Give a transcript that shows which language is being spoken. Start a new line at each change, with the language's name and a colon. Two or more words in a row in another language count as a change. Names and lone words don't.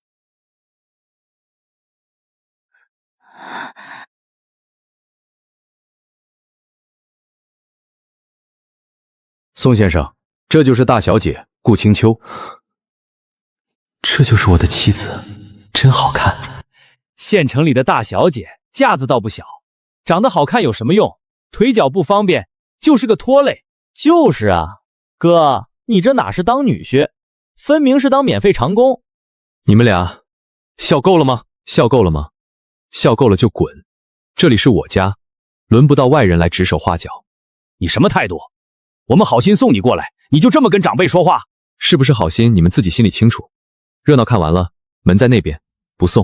Chinese: 宋先生，這就是大小姐顧清秋，這就是我的妻子。真好看。縣城裡的大小姐架子倒不小，長得好看有什麼用？腿腳不方便，就是個拖累。就是啊，哥，你這哪是當女婿，分明是當免費長工。你們倆笑夠了嗎？笑夠了嗎？笑夠了就滾，這裡是我家，輪不到外人來指手畫腳。你什麼態度？我們好心送你過來，你就這麼跟長輩說話？是不是好心，你們自己心裡清楚。熱鬧看完了，門在那邊，不送。